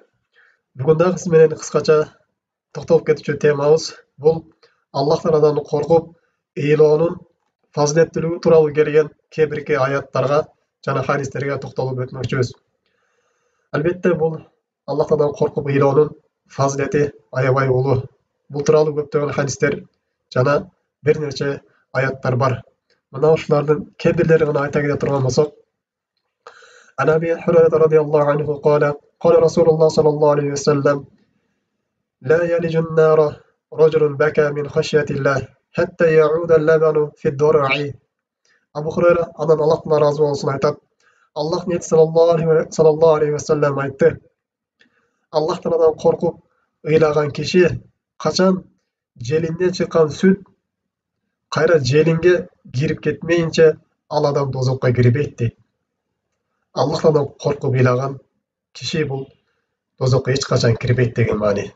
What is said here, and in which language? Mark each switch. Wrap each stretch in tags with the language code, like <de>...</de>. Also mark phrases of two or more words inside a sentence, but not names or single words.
<ky>Бүгүн дагы сиз менен кыскача токтолуп кетүүчү темабыз бул Аллах Тааладан коркуп ыйлоонун фазилеттүүлүгү тууралуу келген кээ бирки аяттарга жана хадистерге токтолуп өтмөкчүбүз. Албетте, бул Аллах Тааладан коркуп ыйлоонун фазилети аябай улуу. Бул тууралуу көптөгөн хадистер жана бир нече аяттар бар. Мына ушулардын кээ бирлерин гана айта кете турган болсок,</ky> <ar>عن أبي هريرة رضي الله عنه قال قال رسول الله صلى الله عليه وسلم لا يلج النار رجل بكى من خشية الله حتى يعود اللبن في الضرع.</ar> <ky>Абу Хурайра, анан Аллахтан разы болсун, айтат: Аллах нети</ky> <ar>صلى الله عليه وسلم</ar> <ky>айтты: Аллах Тааладан коркуп ыйлаган киши качан желинден чыккан сүт кайра желинге кирип кетмейинче ал адам дозокко кирбейт дейт. Аллах Тааладан коркуп ыйлаган киши бул дозокко эч качан кирбейт деген маани.</ky>